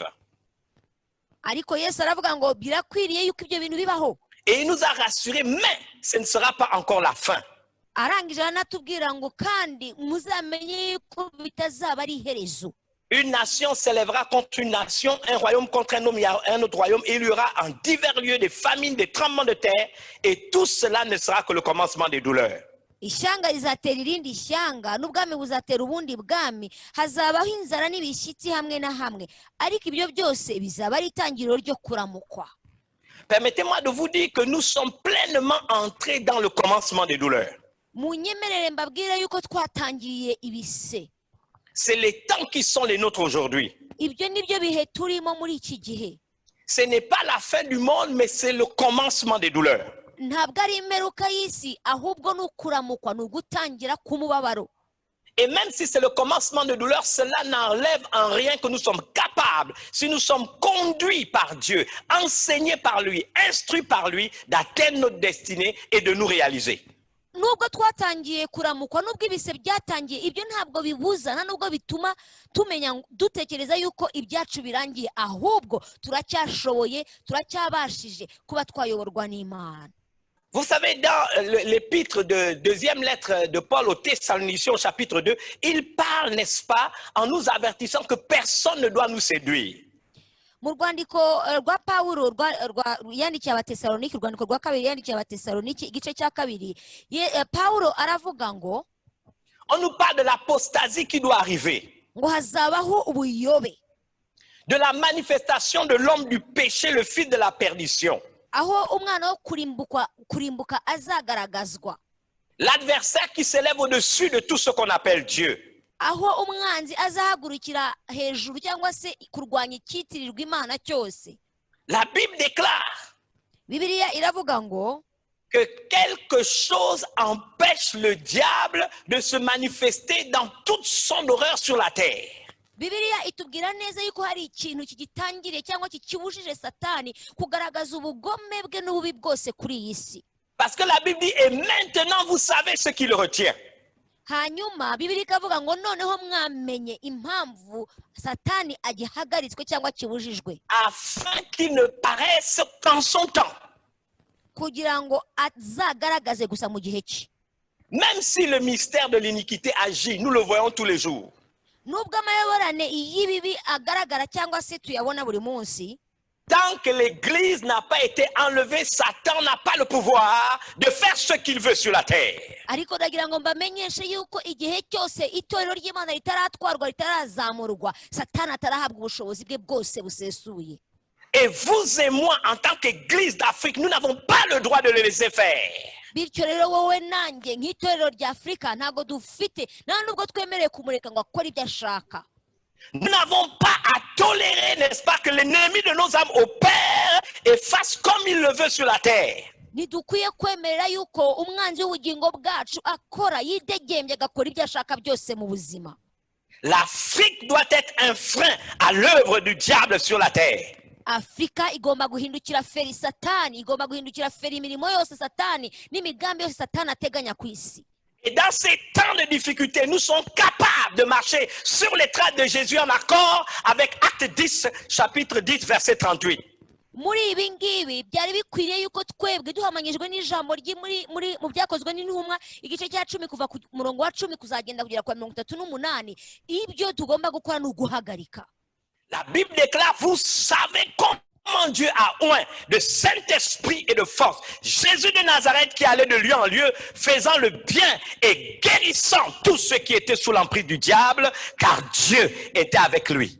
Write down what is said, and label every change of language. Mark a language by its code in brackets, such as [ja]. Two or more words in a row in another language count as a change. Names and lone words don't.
[fr] Et il nous a rassurés, mais ce ne sera pas encore la fin. Une nation s'élèvera contre une nation, un royaume contre un autre royaume. Il y aura en divers lieux des famines, des tremblements de terre, et tout cela ne sera que le commencement des douleurs. [rw] Ishanga rizatera irindi shyanga n'ubwami buzatera ubundi bwami hazabaho inzara n'ibishyitsi hamwe na hamwe ariko ibyo byose bizaba ari itangiriro ryo kuramukwa. [fr] Permettez-moi de vous dire que nous sommes pleinement entrés dans le commencement des douleurs. [rw] Munyemerere mbabwire yuko twatangiye ibise. [fr] C'est les temps qui sont les nôtres aujourd'hui. [rw] Ibyo nibyo bihe turimo muri iki gihe. [fr] Ce n'est pas la fin du monde, mais c'est le commencement des douleurs. Et même si c'est le commencement de douleur, cela n'enlève en rien que nous sommes capables, si nous sommes conduits par Dieu, enseignés par lui, instruits par lui, d'atteindre notre destinée et de nous réaliser. [rw] Nubwo twatangiye kuramukwa nubwo ibise byatangiye ibyo ntabwo bibuza na nubwo bituma tumenya dutekereza yuko ibyacu birangiye ahubwo turacyashoboye turacyabashije kuba twayoborwa n'Imana. [fr] Vous savez, dans l'épître de deuxième lettre de Paul aux Thessaloniciens, au chapitre 2, il parle, n'est-ce pas, en nous avertissant que personne ne doit nous séduire. [rw] mu rwandiko rwa Pawulo yandikiye abatesalonike, urwandiko rwa kabiri yandikiye abatesalonike igice cya kabiri, Pawulo aravuga ngo [fr] On nous parle de l'apostasie qui doit arriver, [rw] ngo hazabaho ubuyobe, [fr] de la manifestation de l'homme du péché, le fils de la perdition. [rw] aho umwana wo kurimbuka azagaragazwa, [fr] L'adversaire qui s'élève au-dessus de tout ce qu'on appelle Dieu. [rw] aho umwanzi azahagurukira hejuru cyangwa se kurwanya icyitirirwa Imana cyose. [fr] La Bible déclare [rw] Bibiliya iravuga ngo [fr] que quelque chose empêche le diable de se manifester dans toute son horreur sur la terre. [rw] Bibiliya itubwira neza yuko hari ikintu kigitangiriye cyangwa kikibujije Satani kugaragaza ubugome bwe n'ububi bwose kuri iyi si. [fr] Parce que la Bible dit, et maintenant vous savez ce qui le retient. [rw] Hanyuma Bibiliya ikavuga ngo noneho mwamenye impamvu Satani agihagaritswe cyangwa kibujijwe, [fr] Afin qu'il ne paraisse qu'en son temps. [rw] kugira ngo azagaragaze gusa mu gihe cye. [fr] Même si le mystère de l'iniquité agit, nous le voyons tous les jours. [rw] Nubwo amayoborane y'ibibi agaragara cyangwa se tuyabona buri munsi, [fr] Tant que l'Église n'a pas été enlevée, Satan n'a pas le pouvoir de faire ce qu'il veut sur la terre. [rw] ariko ndagira ngo mbamenyeshe yuko igihe cyose itorero ry'Imana ritaratwarwa, ritarazamurwa, Satani atarahabwa ubushobozi bwe bwose busesuye. [fr] Et vous et moi, en tant qu'Église d'Afrique, nous n'avons pas le droit de le laisser faire. [rw] Bityo rero wowe nanjye nk'itorero rya Afurika ntabwo dufite nta nubwo twemerewe kumureka ngo akore ibyo ashaka. [fr] Nous n'avons pas à tolérer, n'est-ce pas, que l'ennemi de nos âmes opère et fasse comme il le veut sur la terre. [rw] Ntidukwiye kwemerera yuko umwanzi w'ubugingo bwacu akora yidegembye agakora ibyo ashaka byose mu buzima. [fr] L'Afrique doit être un frein à l'œuvre du diable sur la terre. [rw] Afurika igomba guhindukira feri Satani, igomba guhindukira feri imirimo yose Satani n'imigambi yose Satani ateganya ku isi. [fr] Et dans ces temps de difficulté, nous sommes capables de marcher sur les traces de Jésus en accord avec Acte 10, chapitre 10, verset 38. [rw] Muri ibi ngibi byari bikwiriye yuko twebwe duhamanyijwe n'ijambo mu byakozwe n'intumwa igice cya 10 kuva ku murongo wa 10 kuzagenda kugera kwa 38, ibyo tugomba gukora n'uguhagarika. [fr] La Bible déclare, vous savez comment Dieu a oint de Saint-Esprit et de force Jésus de Nazareth qui allait de lieu en lieu, faisant le bien et guérissant tous ceux qui étaient sous l'emprise du diable, car Dieu était avec lui.